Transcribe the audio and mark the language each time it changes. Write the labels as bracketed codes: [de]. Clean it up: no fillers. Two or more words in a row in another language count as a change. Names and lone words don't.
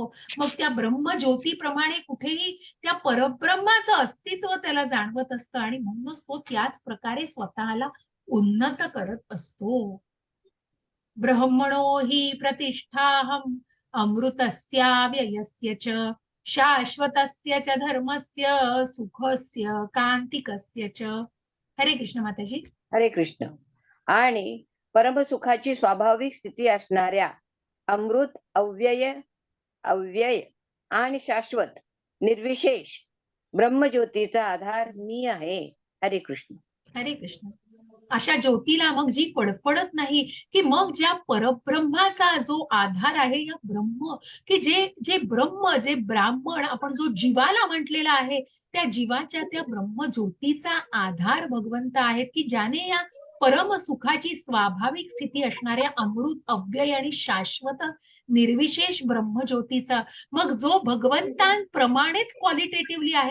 [mr] मग त्या ब्रह्मज्योतीप्रमाणे कुठेही त्या परब्रह्माचं अस्तित्व त्याला जाणवत असतं आणि म्हणूनच तो त्याच प्रकारे स्वतःला उन्नत करत असतो. [sa] ब्रह्मणो हि प्रतिष्ठाहम् अमृतस्याव्ययस्य च शाश्वतस्य च धर्मस्य सुखस्य कांतिकस्य च. [mr] हरे कृष्ण माताजी. हरे कृष्ण. आणि परमसुखाची स्वाभाविक स्थिती असणाऱ्या अमृत, अव्यय अव्यय आणि शाश्वत निर्विशेष ब्रह्मज्योतीचा आधार मी आहे. हरे कृष्ण. हरे कृष्ण. अशा ज्योतीला मग जी फडफडत नाही, की मग ज्या परब्रह्माचा जो आधार आहे या ब्रह्म, की जे जे ब्रह्म, जे ब्राह्मण आपण जो जीवाला म्हटलेला आहे, त्या जीवाच्या त्या ब्रह्मज्योतीचा आधार भगवंत आहेत, की ज्याने या परम सुखाची स्वाभाविक स्थिती असणाऱ्या अमृत, अव्यय आणि शाश्वत निर्विशेष ब्रह्मज्योतीचा, मग जो भगवंतांप्रमाणेच क्वालिटेटिव्हली आहे.